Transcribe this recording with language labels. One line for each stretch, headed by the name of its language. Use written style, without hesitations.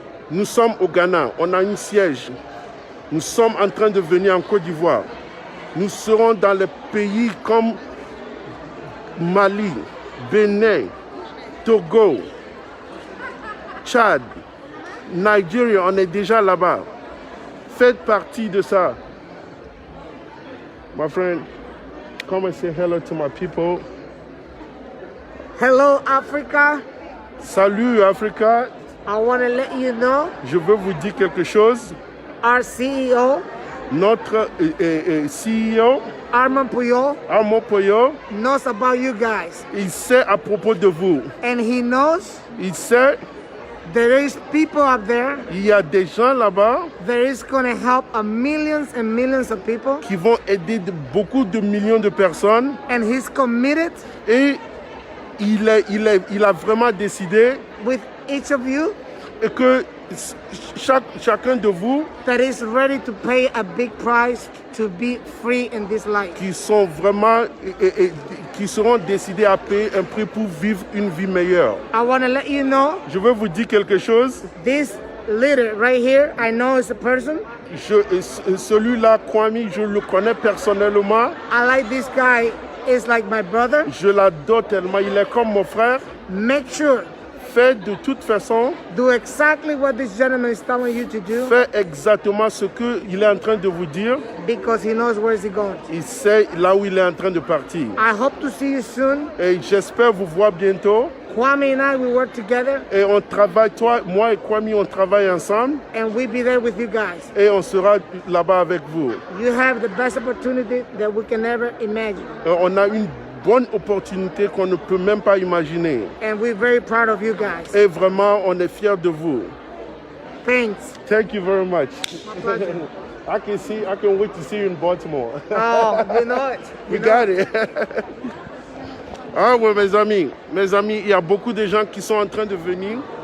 French: Nous sommes au Ghana, on a un siège. Nous sommes en train de venir en Côte d'Ivoire. Nous serons dans les pays comme Mali, Bénin, Togo, Tchad, Nigeria, on est déjà là-bas. Faites partie de ça.
English: My friend, come and say hello to my people. Hello, Africa.
French: Salut, Africa.
English: I want to let you know
French: Je veux vous dire quelque chose.
English: our CEO,
French: notre CEO, Armand Puyol, Armand Puyol,
English: knows about you guys.
French: il sait à propos de vous.
English: And he knows
French: Il sait,
English: there is people up there
French: il y a des gens là-bas
English: that is going to help millions and millions of people.
French: qui vont aider beaucoup de millions de personnes.
English: And he's committed
French: Et il a vraiment décidé
English: with each of you
French: que chacun de vous
English: that is ready to pay a big price to be free in this life.
French: qui sont vraiment qui seront décidés à payer un prix pour vivre une vie meilleure.
English: I want to let you know
French: Je veux vous dire quelque chose.
English: this leader right here, I know is a person.
French: Celui-là, Kwame, je le connais personnellement.
English: I like this guy. Is like my brother.
French: Je l'adore tellement. Il est comme mon frère.
English: Make sure.
French: Fais de toute façon.
English: Do exactly what this gentleman is telling you to do.
French: Fais exactement ce qu'il est en train de vous dire.
English: Because he knows where he's going.
French: Il sait là où il est en train de partir.
English: I hope to see you soon.
French: Et j'espère vous voir bientôt.
English: Kwame and I, we work together.
French: Et on travaille, moi et Kwame, on travaille ensemble.
English: And we'll be there with you guys.
French: Et on sera là-bas avec vous.
English: You have the best opportunity that we can ever imagine.
French: On a une bonne opportunité qu'on ne peut même pas imaginer.
English: And we're very proud of you guys.
French: Et vraiment, on est fiers de vous.
English: Thanks. Thank you very much. My pleasure. I can wait to see you in Baltimore. Oh, you know it. We got it.
French: Ah ouais, mes amis, il y a beaucoup de gens qui sont en train de venir.